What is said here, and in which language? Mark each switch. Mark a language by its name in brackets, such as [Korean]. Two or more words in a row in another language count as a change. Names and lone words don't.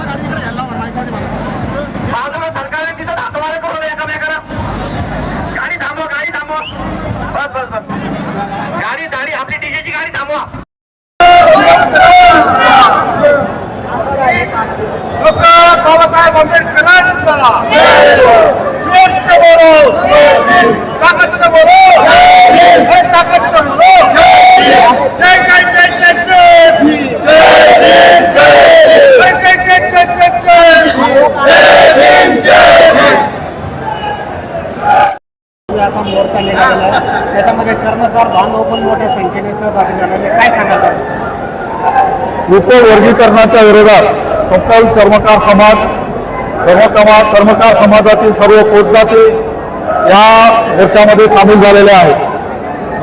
[Marathi] बाजूला सरकारने तिथं हातवारे करून एकामेकाला गाडी थांबवा बस बस बस गाडी आपली डीजेची गाडी थांबवा [Hindi] डॉक्टर बाबासाहेब आंबेडकरांचा जोर से बोलो ताकत से बोलो ताकत से बोलो जय जय जय जय जय भीम [Marathi] असा मोर्चा निघालेला आहे त्याच्यामध्ये कर्मचार बांधव पण मोठ्या संख्येने सहभागी झालेले काय सांगाल उपवर्गीकरणाच्या विरोधात सकल चर्मकार समाजातील सर्व पोटजाती या मोर्चामध्ये सामील झालेले आहेत।